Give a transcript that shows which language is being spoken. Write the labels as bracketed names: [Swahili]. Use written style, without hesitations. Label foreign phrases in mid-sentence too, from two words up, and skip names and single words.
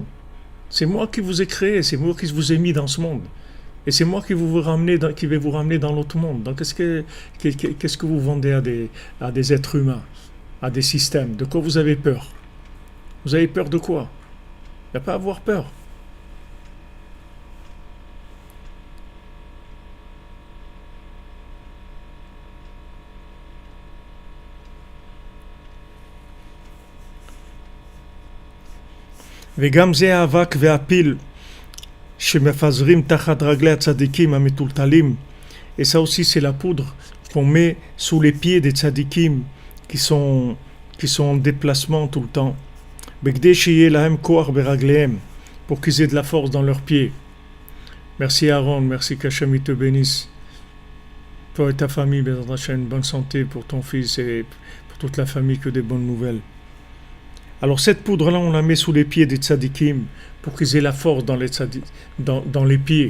[French] C'est moi qui vous ai créé, c'est moi qui vous ai mis dans ce monde. Et c'est moi qui qui vais vous ramener dans l'autre monde. Donc qu'est-ce que vous vendez à des êtres humains, à des systèmes? De quoi vous avez peur? Vous avez peur de quoi? Il n'y a pas à avoir peur. [Hebrew] וגם זה האבק והפיל שמפזרים תחת רגלי הצדיקים המטולטלים. [French] Et ça aussi c'est la poudre qu'on met sous les pieds des tzadikim qui sont en déplacement tout le temps. [Hebrew] בכדי שיהיה להם כוח ברגליהם, [French] pour qu'ils aient de la force dans leurs pieds. Merci Aaron, merci qu'Hachem te bénisse. Toi et ta famille, [Hebrew] בעזרת השם, [French] bonne santé pour ton fils et pour toute la famille, que des bonnes nouvelles. Alors cette poudre-là, on la met sous les pieds des tzadikim pour qu'ils aient la force dans les pieds.